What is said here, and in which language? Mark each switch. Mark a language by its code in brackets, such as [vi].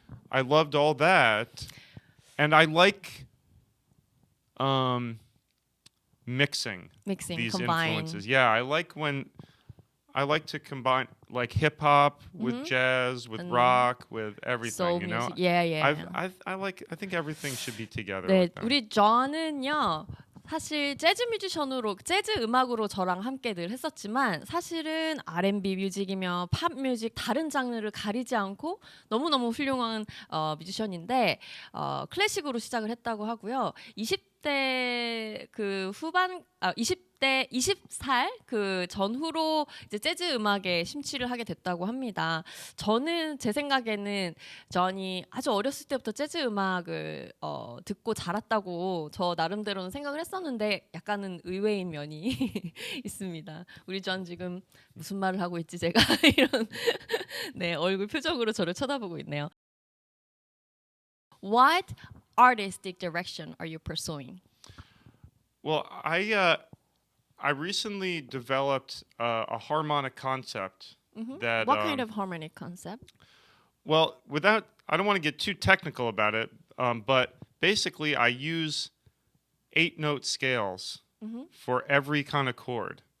[en] I loved all that. And I like mixing these combine. influences. Yeah, I like to combine like hip hop with jazz, with rock, with everything. Soul you know, music. Yeah. I think everything should be together. [ko] 네, [en] like that. [ko] 우리 저는요. 사실 재즈 뮤지션으로 재즈 음악으로 저랑 함께 늘 했었지만 사실은 R&B 뮤직이며 팝 뮤직 다른 장르를 가리지 않고 너무너무 훌륭한 뮤지션인데 클래식으로 시작을 했다고 하고요. 20대 그 후반 20대 20살 그 전후로 이제 재즈 음악에 심취를 하게 됐다고 합니다. 저는 제 생각에는 존이 아주 어렸을 때부터 재즈 음악을 듣고 자랐다고 저 나름대로는 생각을 했었는데 약간은 의외인 면이 있습니다. 우리 존 지금 무슨 말을 하고 있지 제가 이런 네, 얼굴 표정으로 저를 쳐다보고 있네요. [en] What artistic direction are you pursuing? Well, I recently developed a harmonic concept that. What kind of harmonic concept? Well, I don't want to get too technical about it, but basically, I use 8-note scales for every kind of chord.